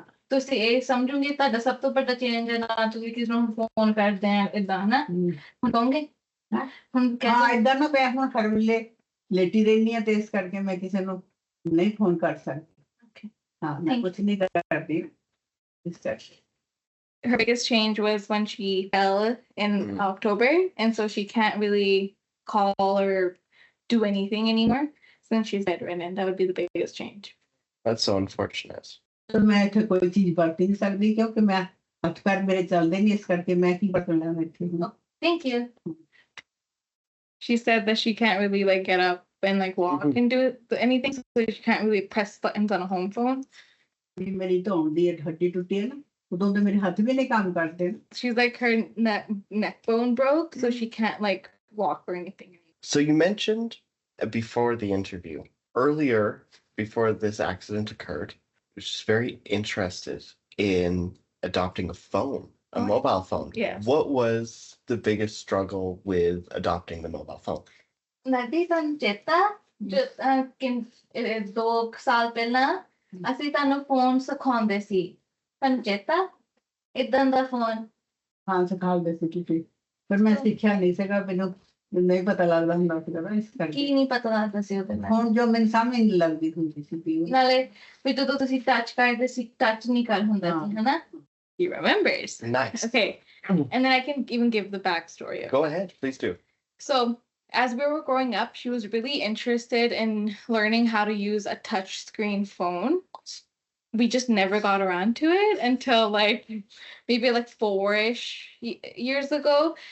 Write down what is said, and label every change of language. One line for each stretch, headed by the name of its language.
Punjabi: ਤੁਸੀਂ ਇਹ ਸਮਝੋਗੇ ਤੁਹਾਡਾ ਸਭ ਤੋਂ ਵੱਡਾ ਚੇਂਜ ਹੈ ਨਾ, ਤੁਸੀਂ ਕਿਸੇ ਨੂੰ ਫੋਨ ਕਰਦੇ ਆ ਏਦਾਂ ਹਨਾ, ਹੁਣ ਕਹੋਗੇ ਹੁਣ ਏਦਾਂ ਨਾ ਮੈਂ ਹੁਣ ਹਰ ਵੇਲੇ ਲੇਟੀ ਰਹਿੰਦੀ ਆ ਤੇ ਇਸ ਕਰਕੇ ਮੈਂ ਕਿਸੇ ਨੂੰ ਨਹੀਂ ਫੋਨ ਕਰ ਸਕਦੀ। ਹਾਂ ਮੈਂ ਕੁਛ ਨਹੀਂ ਕਰਦੀ ਇਸ ਕਰਕੇ।
English: Her biggest change was when she fell in October, and so she can't really call or do anything anymore since she's bedridden. That would be the biggest change. That's so unfortunate.
Punjabi: ਮੈਂ ਇੱਥੇ ਕੋਈ ਚੀਜ਼ ਵਰਤ ਨਹੀਂ ਸਕਦੀ ਕਿਉਂਕਿ ਮੈਂ ਹੱਥ ਪੈਰ ਮੇਰੇ ਚੱਲਦੇ ਨਹੀਂ, ਇਸ ਕਰਕੇ ਮੈਂ ਕੀ ਵਰਤਣਾ ਇੱਥੇ।
English: Thank you. She said that she can't really like get up and like walk and do anything, so she can't really press buttons on a home phone.
Punjabi: ਮੇਰੀ ਧੌਣ ਦੀ ਹੱਡੀ ਟੁੱਟੀ ਹੈ ਨਾ, ਉਦੋਂ ਤੇ ਮੇਰੇ ਹੱਥ ਵੀ ਨਹੀਂ ਕੰਮ ਕਰਦੇ।
English: She's like her neck bone broke, so she can't like walk or anything. So you mentioned before the interview, earlier before this accident occurred, she was very interested in adopting a phone, a mobile phone. Yes. What was the biggest struggle with adopting the mobile phone?
Punjabi: Nadi Sanjeta, just 2 ਸਾਲ ਪਹਿਲਾਂ ਅਸੀਂ ਤੁਹਾਨੂੰ phone ਸਿਖਾਉਂਦੇ ਸੀ, ਪੰਜੇਤਾ ਇਦਾਂ ਦਾ phone? ਹਾਂ ਸਿਖਾਉਂਦੇ ਸੀ ਤੁਸੀਂ, ਪਰ ਮੈਂ ਸਿੱਖਿਆ ਨਹੀਂ ਸੀਗਾ, ਮੈਨੂੰ ਨਹੀਂ ਪਤਾ ਲੱਗਦਾ ਹੁੰਦਾ ਸੀਗਾ ਇਸ ਕਰਕੇ। ਕੀ ਨਹੀਂ ਪਤਾ ਲੱਗਦਾ ਸੀ ਉਹਦੇ ਨਾਲ? ਹੁਣ ਜੋ ਮੈਨੂੰ ਸਮਝ ਨਹੀਂ ਲੱਗਦੀ ਹੁੰਦੀ ਸੀ ਨਾਲੇ ਵੀ ਜਦੋਂ ਤੁਸੀਂ ਟੱਚ ਕਰਦੇ ਸੀ ਟੱਚ ਨਹੀਂ ਕਰ ਹੁੰਦਾ ਸੀ ਹਨਾ?
English: He remembers. Nice. Okay. And then I can even give the backstory. Go ahead, please do. So as we were growing up, she was really interested in learning how to use a touch screen phone. we just never got around to it until like maybe like 4-ish years ago.